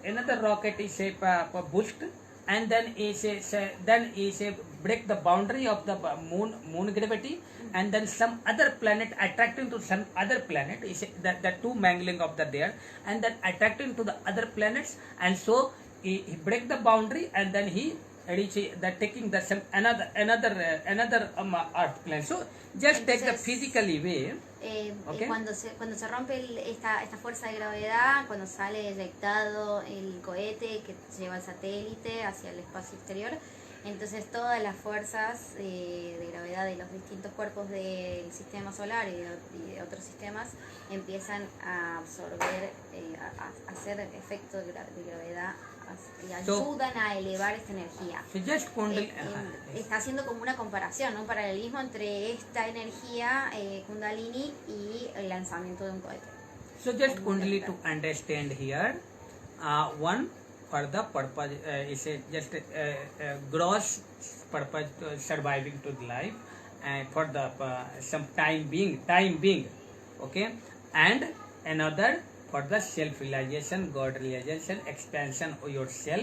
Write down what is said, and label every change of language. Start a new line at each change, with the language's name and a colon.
English: another rocket is a boost, and then is a break the boundary of the moon gravity, and then some other planet attracting to some other planet is the two mangling of the there, and then attracting to the other planets, and so he break the boundary, and then he reach the taking the some another Earth planet. So just take the
Spanish: Entonces,
English: physically way. Okay.
Spanish: Cuando se rompe esta fuerza de gravedad, cuando sale eyectado el cohete que lleva el satélite hacia el espacio exterior, entonces todas las fuerzas de gravedad de los distintos cuerpos del sistema solar y de otros sistemas empiezan a absorber, a hacer efecto de gravedad y ayudan a elevar esta energía.
English: So just Kundalini.
Spanish: Está haciendo como una comparación, un paralelismo entre esta energía Kundalini y el lanzamiento de un cohete.
English: So just Kundalini to understand here. One for the purpose is just gross purpose surviving to the life, and for the some time being, okay, and another for the self-realization, God realization, expansion of yourself.